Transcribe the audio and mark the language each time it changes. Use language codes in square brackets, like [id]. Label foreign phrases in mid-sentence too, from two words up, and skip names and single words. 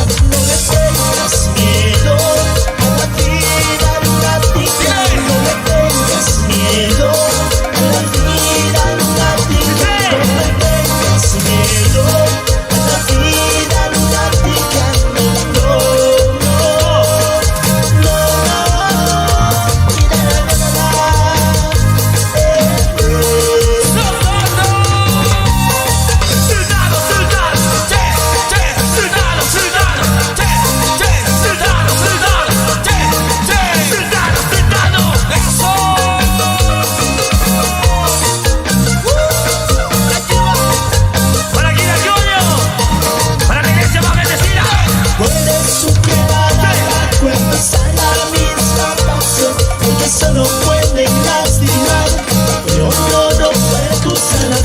[es] No le tengas miedo a la vida lunática, no le tengas miedo a la vida lunática, no le tengas miedo a la vida lunática, no, no, no, no, mira, ¡Soldado! ¡Soldado! ¡Che, che! ¡Soldado! ¡Soldado! ¡Che, che! ¡Soldado! ¡Soldado! ¡Che, che! ¡Soldado! ¡Soldado! ¡Eso! ¡Para aquí, Antonio! ¡Para la iglesia más bendecida! puedes superar abajo, empezar la misma pasión, porque solo pueden lastimar, pero no romper tus alas,